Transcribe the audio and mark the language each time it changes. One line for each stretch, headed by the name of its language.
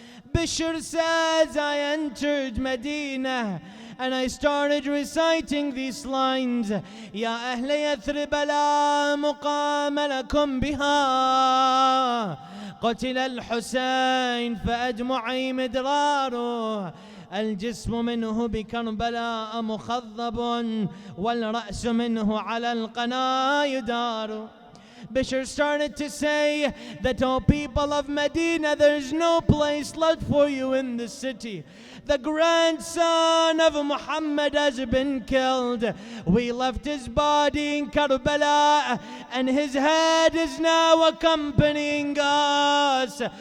English: Bishr says, I entered Medina and I started reciting these lines.
Arabic: Ya ahli Yathrib la muqam lakum biha. قتل الحسين فأدمعي مدراره الجسم منه بكربلاء مخضب والرأس منه على القنا يدار.
English: Bishr started to say that, O people of Medina, there's no place left for you in the city. The grandson of Muhammad has been killed. We left his body in Karbala and his head is now accompanying us.